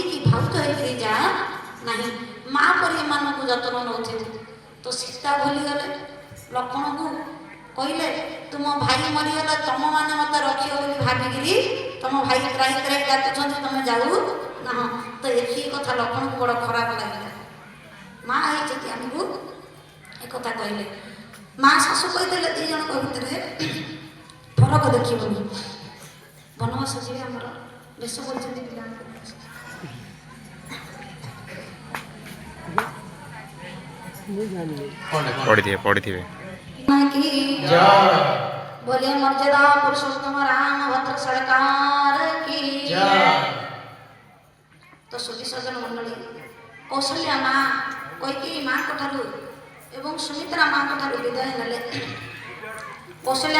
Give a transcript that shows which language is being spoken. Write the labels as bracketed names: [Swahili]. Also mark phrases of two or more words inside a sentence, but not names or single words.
[Odia] କି ଭାଉଜ ହୋଇକିରି ଯା ନାହିଁ ମା ପରି ଏମାନଙ୍କୁ ଯତ୍ନ ନେଉଥିବୁ ତ ସୀତା ଭୁଲିଗଲେ ଲକ୍ଷ୍ମଣକୁ କହିଲେ ତୁମ ଭାଇ ମରିଗଲା ତମମାନେ ମୋତେ ରଖିବ ବୋଲି ଭାବିକିରି ତମ ଭାଇ ତ୍ରାହି ତ୍ରାହି ଡାକୁଛନ୍ତି ତମେ ଯାଉ ନା ତ ଏତିକି କଥା ଲକ୍ଷ୍ମଣକୁ ବଡ଼ ଖରାପ ଲାଗିଲା ମା ହେଇଛନ୍ତି ଆମକୁ ଏକଥା କହିଲେ ମା ଶାଶୁ କହିଦେଲେ ଦୁଇ ଜଣଙ୍କ ଭିତରେ ଫରକ ଦେଖିବନି ବନବାସ ଯିବେ ଆମର ବେଶ କରିଛନ୍ତି ପିଲାଙ୍କୁ ପଢିଥିବେ [Hindi] बोले मर्यादा पुरुषोत्तम राम भद्र सरकार की तो सुधी सजन मंडली कौशल्या माँ [Odia] କୈକେୟୀ ମା ଠାରୁ ଏବଂ ସୁମିତ୍ରା ମା ଠାରୁ ବିଦାୟ ନେଲେ କୌଶଲ୍ୟା